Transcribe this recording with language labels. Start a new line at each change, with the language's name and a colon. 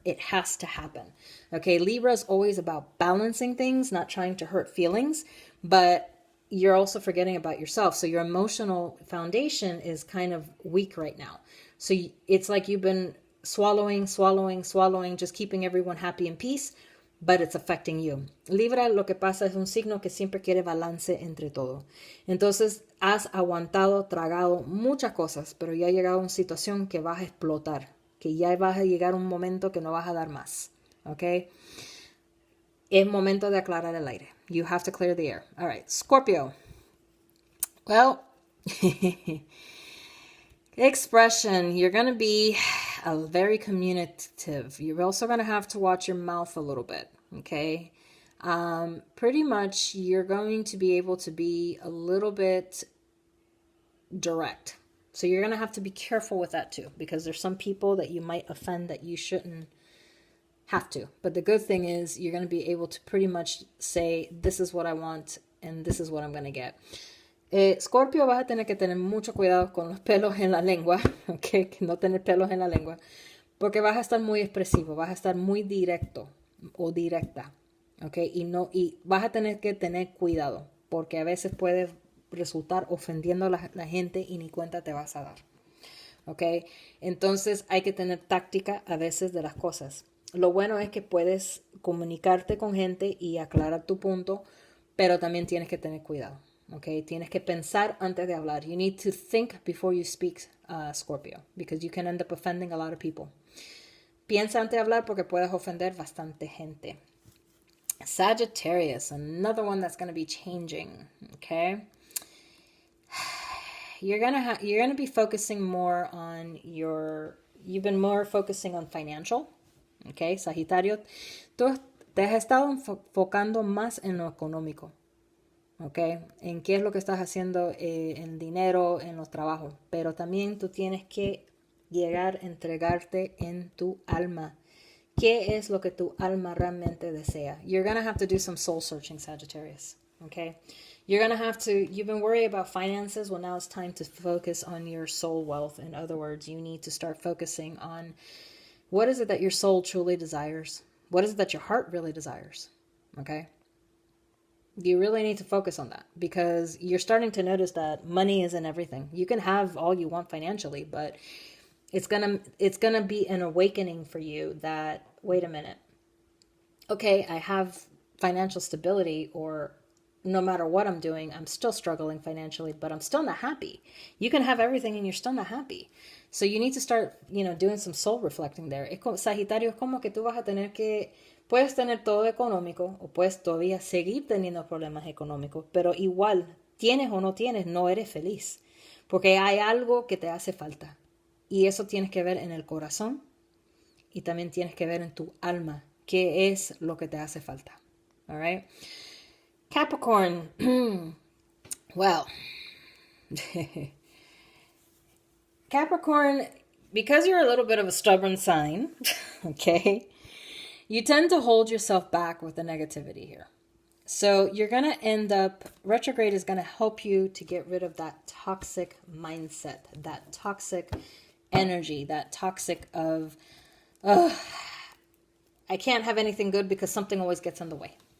English: It has to happen. Okay, Libra is always about balancing things, not trying to hurt feelings, but you're also forgetting about yourself. So your emotional foundation is kind of weak right now. So it's like you've been swallowing, just keeping everyone happy and peace, but it's affecting you.
Spanish: Libra, lo que pasa es un signo que siempre quiere balance entre todo. Entonces, has aguantado, tragado muchas cosas, pero ya ha llegado a una situación que vas a explotar, que ya vas a llegar a un momento que no vas a dar más. ¿Ok? Es momento de aclarar el aire.
English: You have to clear the air. All right, Scorpio. Well, expression, you're going to be very communicative. You're also going to have to watch your mouth a little bit, okay? Pretty much you're going to be able to be a little bit direct. So you're going to have to be careful with that too, because there's some people that you might offend that you shouldn't have to. But the good thing is you're going to be able to pretty much say, this is what I want and this is what I'm going to get.
Spanish: Scorpio, vas a tener que tener mucho cuidado con los pelos en la lengua, okay? Que no tener pelos en la lengua, porque vas a estar muy expresivo, vas a estar muy directo o directa, okay? Y vas a tener que tener cuidado, porque a veces puede resultar ofendiendo a la gente y ni cuenta te vas a dar, okay? Entonces hay que tener táctica a veces de las cosas. Lo bueno es que puedes comunicarte con gente y aclarar tu punto, pero también tienes que tener cuidado. Okay, tienes que pensar antes de hablar.
English: You need to think before you speak, Scorpio, because you can end up offending a lot of people.
Spanish: Piensa antes de hablar porque puedes ofender bastante gente.
English: Sagittarius, another one that's going to be changing. Okay, you're gonna be focusing more on you've been more focusing on financial.
Spanish: Okay, Sagitario, tú te has estado enfocando más en lo económico. Okay, en qué es lo que estás haciendo en dinero, en los trabajos, pero también tú tienes que llegar a entregarte en tu alma. ¿Qué es lo que tu alma realmente desea?
English: You're going to have to do some soul searching, Sagittarius. Okay, you're going to have to, you've been worried about finances. Well, now it's time to focus on your soul wealth. In other words, you need to start focusing on what is it that your soul truly desires? What is it that your heart really desires? Okay. You really need to focus on that because you're starting to notice that money isn't everything. You can have all you want financially, but it's gonna be an awakening for you that, wait a minute, okay, I have financial stability, or no matter what I'm doing, I'm still struggling financially, but I'm still not happy. You can have everything and you're still not happy. So you need to start, doing some soul reflecting there.
Spanish: Sagitario, es como que tú vas a tener que, puedes tener todo económico o puedes todavía seguir teniendo problemas económicos, pero igual, tienes o no tienes, no eres feliz. Porque hay algo que te hace falta. Y eso tienes que ver en el corazón y también tienes que ver en tu alma qué es lo que te hace falta.
English: All right? Capricorn. Well, Capricorn, because you're a little bit of a stubborn sign, okay, you tend to hold yourself back with the negativity here. So you're going to end up, retrograde is going to help you to get rid of that toxic mindset, that toxic energy, that toxic of, I can't have anything good because something always gets in the way.